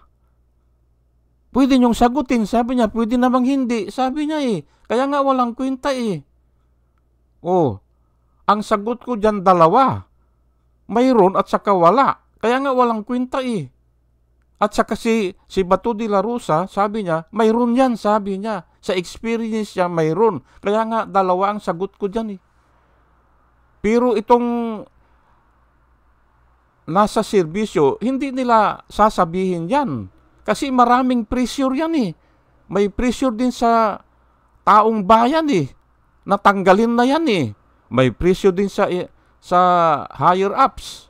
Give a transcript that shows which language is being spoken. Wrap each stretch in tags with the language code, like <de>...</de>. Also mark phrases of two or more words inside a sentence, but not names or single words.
<tl>Pwede niyong sagutin. Sabi niya, pwede namang hindi. Sabi niya kaya nga walang kwenta ang sagot ko dyan dalawa. Mayroon at saka wala. Kaya nga walang kwenta At saka si Bato de la Rosa, sabi niya, mayroon yan, sabi niya. Sa experience niya, mayroon. Kaya nga dalawa ang sagot ko dyan Pero itong nasa serbisyo, hindi nila sasabihin yan. Kasi maraming pressure yan May pressure din sa taong bayan Natanggalin na yan May pressure din sa</tl> <en>higher ups.</en>